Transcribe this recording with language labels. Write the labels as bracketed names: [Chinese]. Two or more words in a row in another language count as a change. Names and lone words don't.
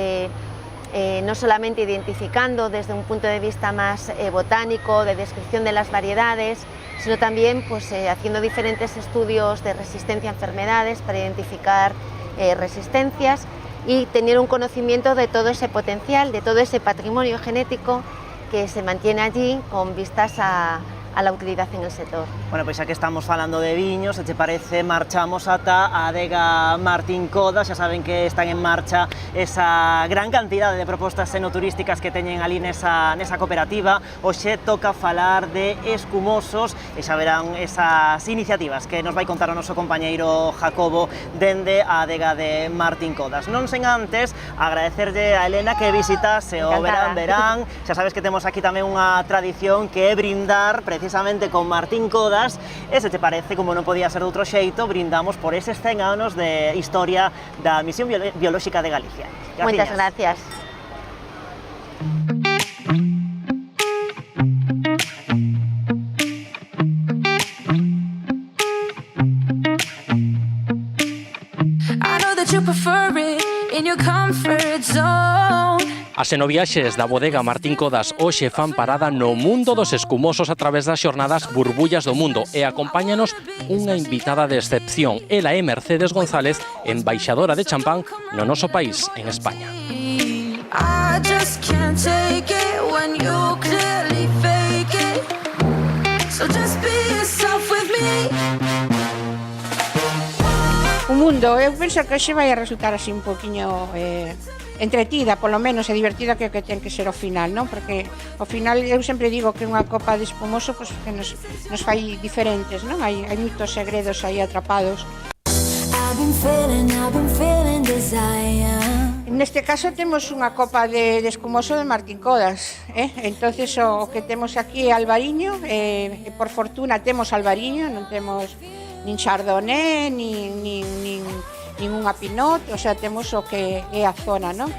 [Spanish] no solamente identificando desde un punto de vista más botánico, de descripción de las variedades, sino también pues, haciendo diferentes estudios de resistencia a enfermedades para identificar resistencias y tener un conocimiento de todo ese potencial, de todo ese patrimonio genético que se mantiene allí con vistas a la utilidad en el sector. [Galician] Bueno, pois xa que estamos falando de viños, se te parece, marchamos ata a adega Martín Codas. Xa saben que están en marcha esa gran cantidade de propostas enoturísticas que teñen ali nesa cooperativa. Hoxe toca falar de escumosos e xa verán esas iniciativas que nos vai contar o noso compañeiro Jacobo dende a adega de Martín Codas. Non sen antes agradecerlle a Elena que visitase o verán. Xa sabes que temos aquí tamén unha tradición que é brindar precisamente con Martín Codas, e se te parece, como non podía ser de outro xeito, brindamos por eses 100 anos de historia da Misión Biolóxica de Galicia. [Spanish] Muchas gracias. [English] I know that you prefer it in your comfort zone. [Galician] As enoviaxes da bodega Martín Codas hoxe fan parada no mundo dos escumosos a través das xornadas Burbullas do Mundo e acompáñanos unha invitada de excepción. Ela é Mercedes González, embaixadora de champán no noso país, en España. [English] I just can't take it when you clearly fake it. So just be yourself with me. [Galician] O mundo, eu penso que hoxe vai a resultar así un poquinho entretida, polo menos, e divertida, que ten que ser o final, non? Porque ao final eu sempre digo que unha copa de espumoso pues, que nos fai diferentes, non? Hai moitos segredos aí atrapados. [English] I've been feeling desire. [Galician] Neste caso temos unha copa de espumoso de Martín Codas, entonces o que temos aquí é albariño, por fortuna temos albariño, non temos nin chardonnay, nin unha pinot, [Spanish] o sea, [Galician] temos o que é a zona, non?